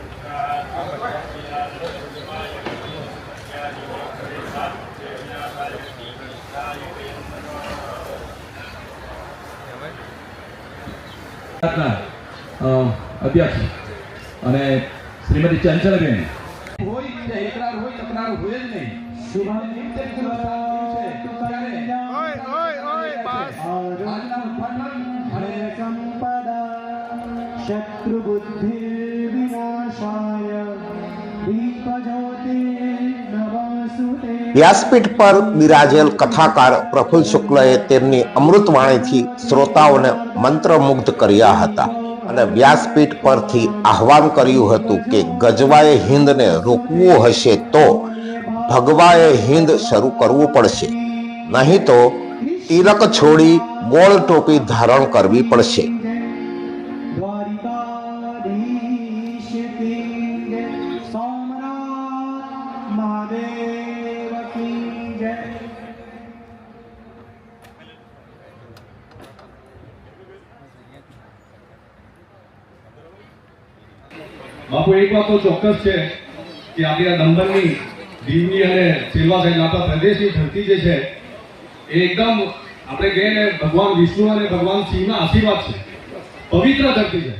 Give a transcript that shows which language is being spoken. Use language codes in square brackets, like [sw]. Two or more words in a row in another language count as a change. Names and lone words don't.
[gu] અધ્યક્ષ અને શ્રીમતી ચંચલબેન હોય બીજા એકરાર હોય તકરાર હોય જ નહીં. [sa] शत्रुबुद्धि विनाशाय दीपज्योति नवसुते। [gu] વ્યાસપીઠ પર બિરાજેલ કથાકાર પ્રફુલ્લ શુક્લએ તેમની અમૃતવાણીથી શ્રોતાઓને મંત્રમુગ્ધ કર્યા હતા અને વ્યાસપીઠ પરથી આહવાન કર્યું હતું કે ગજવાએ હિંદને રોકવું હશે તો ભગવાએ હિંદ શરૂ કરવું પડશે, નહીં તો તિલક છોડી ગોળ ટોપી ધારણ કરવી પડશે. [hi] द्वारिकाधीश किंग सोमनाथ महादेव की जय। [gu] બાપુ એક વાત તો ચોક્કસ છે કે આપણી આ દંબરની દીવની અને સેલવા સાઈડ આપણા પ્રદેશની ધરતી જે છે એ એકદમ આપણે કહીએ ને ભગવાન વિષ્ણુ અને ભગવાન શિવના આશીર્વાદ છે, પવિત્ર ધરતી છે.